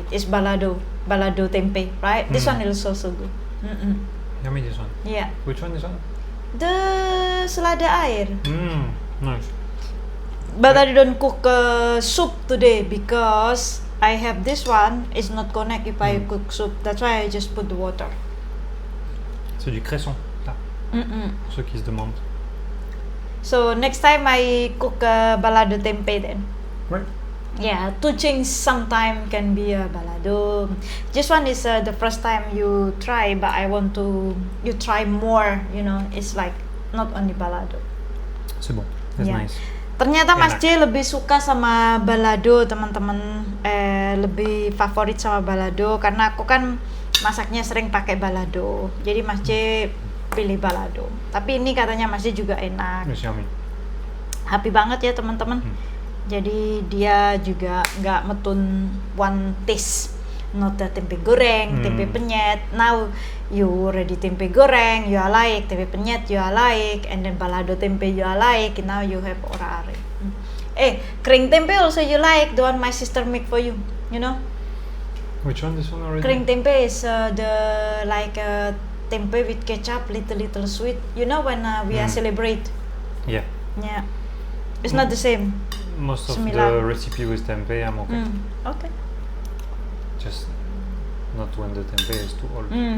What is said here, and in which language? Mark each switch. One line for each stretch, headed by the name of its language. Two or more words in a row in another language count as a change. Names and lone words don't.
English: Is balado tempe, right? This one is also good. Yummy this one. Yeah, Which one is one? the
Indonesian: selada air.
English: Nice. But I don't cook soup today because I have this one. It's not connect if I cook soup. That's why I just put the water.
French: C'est du cresson, là, pour ceux qui se demandent.
English: So next time I cook balado tempe then. Right. Yeah, to change sometime can be a balado. This one is the first time you try, but I want you try more. It's like not only balado.
French: C'est bon.
English: That's Yeah. nice.
Indonesian: Ternyata Mas Enak. J lebih suka sama balado, teman-teman. Lebih favorit sama balado karena aku kan masaknya sering pakai balado. Jadi Mas J pilih balado. Tapi ini katanya Mas J juga enak.
English: It's yummy.
Indonesian: Happy banget ya teman-teman. Jadi dia juga nggak metun
English: one taste. Not the tempe goreng, tempe penyet. Now you already tempe goreng, you are like tempe penyet, you are like, and then balado tempe you are like. Now you have ora are. Kering tempe also you like, the one my sister make for you. Which one? This one already? Kering tempe is the like tempe with ketchup, little sweet. When we are celebrate. Yeah. Yeah. It's not the same. Most of Similar. the recipe with tempeh, I'm okay. Okay. Just not when the tempeh is too old.